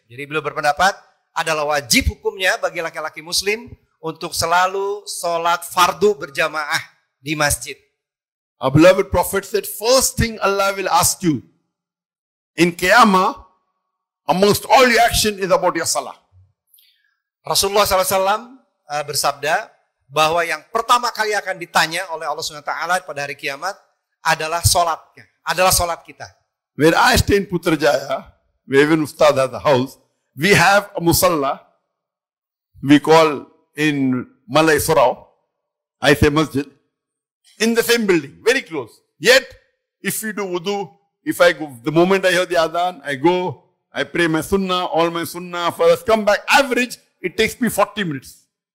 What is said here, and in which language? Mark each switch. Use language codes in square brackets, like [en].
[id] Jadi beliau berpendapat adalah wajib hukumnya bagi laki-laki Muslim untuk selalu sholat fardu berjamaah di masjid. [en] Our beloved Prophet said, first thing Allah will ask you in Qiyamah, amongst all your action is about your salah. [id] Rasulullah SAW bersabda bahwa yang pertama kali akan ditanya oleh Allah SWT pada hari kiamat adalah sholatnya, adalah sholat kita. [en] Where I stay in Putrajaya, where even Ustad has a house, we have a musalla, we call in Malay Surau, I say masjid, in the same building, very close. Yet, if we do wudu, if I go, the moment I hear the adhan, I go, I pray my sunnah, all my sunnah, first come back, average, it takes me 40 minutes.